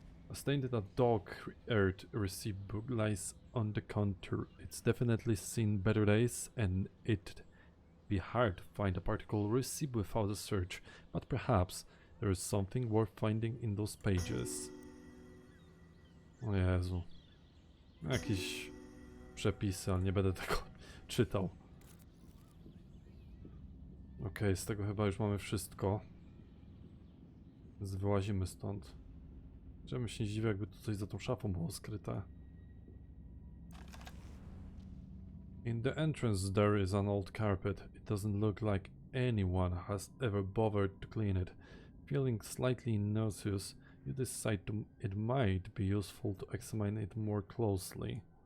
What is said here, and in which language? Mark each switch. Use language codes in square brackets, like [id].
[en] A stain that a dog-eared receipt book lies on the counter. It's definitely seen better days, and it'd be hard to find a particular receipt without a search, but perhaps there is something worth finding in those pages. [pl] O Jezu. Jakieś przepisy, ale nie będę tego czytał. Okej, z tego chyba już mamy wszystko. Więc wyłazimy stąd. Żebym się nie dziwił, jakby tu coś za tą szafą było skryte. [en] In the entrance there is an old carpet. It doesn't look like anyone has ever bothered to clean it. Feeling slightly nauseous, you decide it might be useful to examine it more closely.